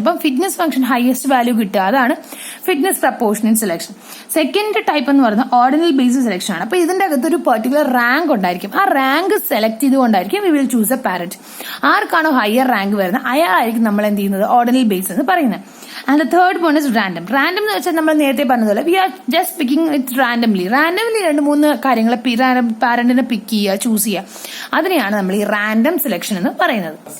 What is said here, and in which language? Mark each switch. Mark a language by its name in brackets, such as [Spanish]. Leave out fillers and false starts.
[Malayalam] അപ്പം fitness function highest value കിട്ടുക, അതാണ് fitness proportionate selection. Second type എന്ന് പറയുന്നത് ഓർഡിനൽ ബേസ്ഡ് സെലക്ഷൻ ആണ്. അപ്പൊ ഇതിന്റെ അകത്ത് ഒരു പെർട്ടിക്കുലർ റാങ്ക് ഉണ്ടായിരിക്കും. ആ rank select ചെയ്തുകൊണ്ടായിരിക്കും we will choose A parent. ആർക്കാണോ ഹയർ റാങ്ക് വരുന്നത് അയാളായിരിക്കും നമ്മൾ എന്ത് ചെയ്യുന്നത് ഓർഡിനൽ ബേസ് എന്ന് പറയുന്നത്. [English] And the third one is random. Random [Malayalam] എന്ന് വെച്ചാൽ നമ്മൾ നേരത്തെ പറഞ്ഞതുപോലെ [English] we are just picking it randomly. [Malayalam] 2-3 കാര്യങ്ങൾ പാരന്റിനെ പിക്ക് ചെയ്യുക, ചൂസ് ചെയ്യുക, അതിനെയാണ് നമ്മൾ ഈ റാൻഡം സെലക്ഷൻ എന്ന് പറയുന്നത്.